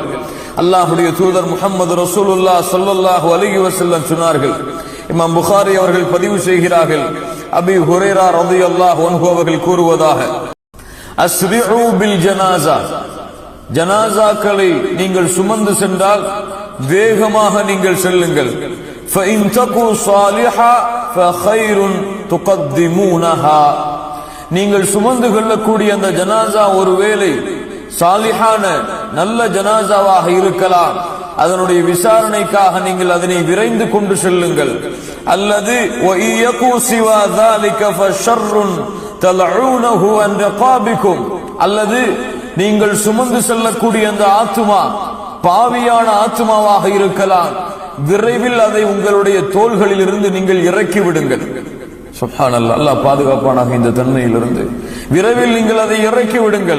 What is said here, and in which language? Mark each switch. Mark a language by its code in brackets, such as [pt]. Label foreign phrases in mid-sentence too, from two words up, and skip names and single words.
[ta] அல்லாஹுடைய தூதர் முஹம்மது ரசூலுல்லாஹ் [ar] صلى الله عليه وسلم [ta] சொன்னார்கள். இமாம் புகாரி அவர்கள் பதிவு செய்கிறார்கள், அபீ ஹுரைரா [ar] رضي الله عنه [ta] அவர்கள் கூறுவதாக, [ar] أسرعوا بالجنازة, [ta] ஜனாஸாக்களை நீங்கள் சுமந்து சென்றால் வேகமாக நீங்கள் செல்லுங்கள். [ar] فَإِن تَكُوا صَالِحًا فَخَيْرٌ تُقَدِّمُونَهَا. [ta] நீங்கள் சுமந்து கொள்ளக்கூடிய அந்த ஜனாஸா ஒருவேளை சாலிஹான நல்ல ஜனாஸாவாக இருக்கலாம், அதனுடைய விசாரணைக்காக நீங்கள் அதனை விரைந்து கொண்டு செல்லுங்கள். [ar] அல்லது وَإِيَكُوا سِوَى ذَلِكَ فَشَرٌّ تَلْعُونَهُ عَنْ رِقَابِكُمْ. [ta] அல்லது நீங்கள் சுமந்து செல்லக்கூடிய அந்த ஆத்துமா பாவியான ஆத்துமாவாக இருக்கலாம், விரைவில் அதை உங்களுடைய தோள்களில் இருந்து நீங்கள் இறக்கி விடுங்கள். சுப்ஹானல்லாஹ், அல்லாஹ் பாதுகாப்பானாக இந்த தன்மையிலிருந்து. விரைவில் நீங்கள் அதை இறக்கி விடுங்கள்.